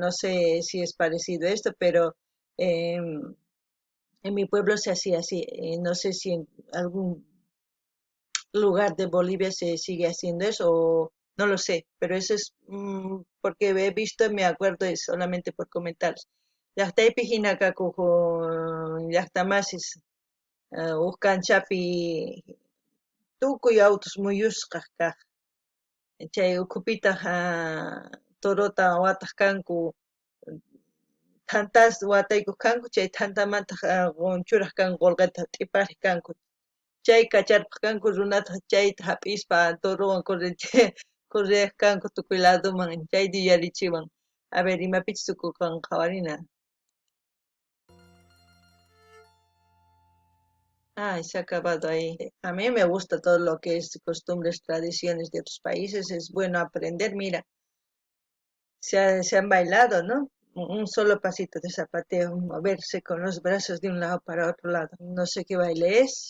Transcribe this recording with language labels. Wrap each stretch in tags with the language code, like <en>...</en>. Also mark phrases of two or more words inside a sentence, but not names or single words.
<es>No sé si es parecido a esto, pero em, en mi pueblo se hacía así. No sé si en algún lugar de Bolivia se sigue haciendo eso o no lo sé, pero eso es porque he visto y me acuerdo es solamente por comentarios.</es> <qu>Llaqtaypi hinaqa kuq llaqtamasis Uskanchapi tukuy autos muyuskaq kaq chay ukupitaq torota wataq kanku tantas wataykuq kanku chay tantamantaq qunchuraq kanku qullqita t'ipariq kanku chay kacharpaq kanku runata chayta hap'ispa toruwan correq kanku tukuy ladoman chayta yuyarichiwan</qu> <es>a ver</es> <qu>imapichis tukukan qhawarina. Ay,</qu> <es>se ha acabado ahí. A mí me gusta todo lo que es costumbres, tradiciones de otros países. Es bueno aprender. Mira, se han bailado, ¿no? Un solo pasito de zapateo, moverse con los brazos de un lado para otro lado. No sé qué baile es.</es>